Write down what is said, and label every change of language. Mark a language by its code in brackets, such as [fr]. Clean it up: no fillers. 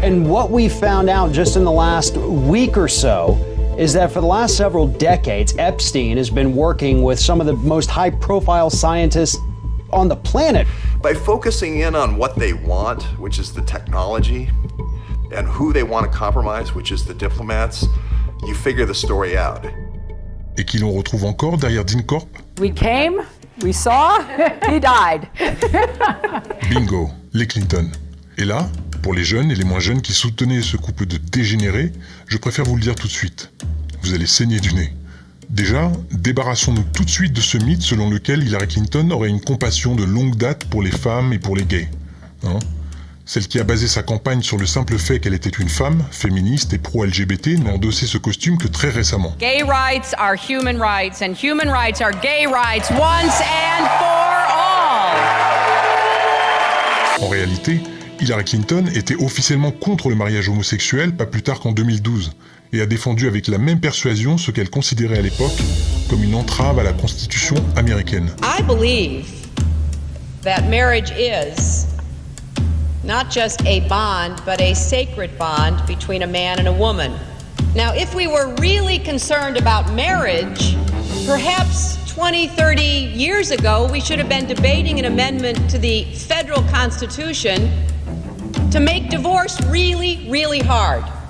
[en] And what we found out just in the last week or so is that for the last several decades, Epstein has been working with some of the most high-profile scientists on the planet. By focusing in on what they want, which is the technology, and who they want to compromise, which is the diplomats, you figure the story out. [fr] Et qui l'on retrouve encore derrière DynCorp ? [en] We came, we saw, he died. [fr] Bingo, les Clinton. Et là, pour les jeunes et les moins jeunes qui soutenaient ce couple de dégénérés, je préfère vous le dire tout de suite. Vous allez saigner du nez. Déjà, débarrassons-nous tout de suite de ce mythe selon lequel Hillary Clinton aurait une compassion de longue date pour les femmes et pour les gays. Celle qui a basé sa campagne sur le simple fait qu'elle était une femme, féministe et pro-LGBT, n'a endossé ce costume que très récemment. [en] Gay rights are human rights and human rights are gay rights once and for all. [fr] En réalité, Hillary Clinton était officiellement contre le mariage homosexuel pas plus tard qu'en 2012 et a défendu avec la même persuasion ce qu'elle considérait à l'époque comme une entrave à la Constitution américaine. [en] I believe that marriage is not just a bond, but a sacred bond between a man and a woman. Now, if we were really concerned about marriage, perhaps 20, 30 years ago, we should have been debating an amendment to the federal Constitution to make divorce really, really hard.